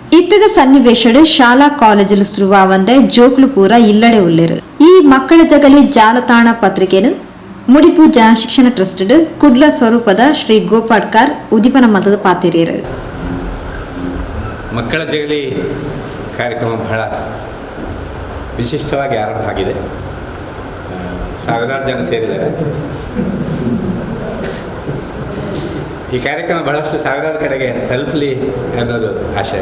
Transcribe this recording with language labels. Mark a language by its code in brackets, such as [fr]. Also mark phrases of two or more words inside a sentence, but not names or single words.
[tcy] ಇತ್ತದ ಸನ್ನಿವೇಶಡು ಶಾಲಾ ಕಾಲೇಜುಲು ಶುರುವಾವಂದೆ ಜೋಕ್ಲು ಪೂರ ಇಲ್ಲಡೆ ಉಳ್ಳೇರು. ಈ ಮಕ್ಕಳ ಜಗಲಿ ಜಾಲತಾಣ ಪತ್ರಿಕೆನು ಮುಡಿಪು ಜನಶಿಕ್ಷಣ ಟ್ರಸ್ಟ್ ಕುಡ್ಲ ಸ್ವರೂಪದ ಶ್ರೀ ಗೋಪಾಡ್ಕರ್ ಉದಿಪನ ಮತದ ಪಾತಿರಿಯರು. [kn] ಮಕ್ಕಳ ಜಗಲಿ ಕಾರ್ಯಕ್ರಮ ಬಹಳ ವಿಶಿಷ್ಟವಾಗಿ ಆರಂಭ ಆಗಿದೆ. ಸಾವಿರಾರು ಜನ ಸೇರಿದ್ದಾರೆ. ಈ ಕಾರ್ಯಕ್ರಮ ಬಹಳಷ್ಟು ಸಾವಿರಾರು ಕಡೆಗೆ ತಲುಪಲಿ ಅನ್ನೋದು ಆಶಯ.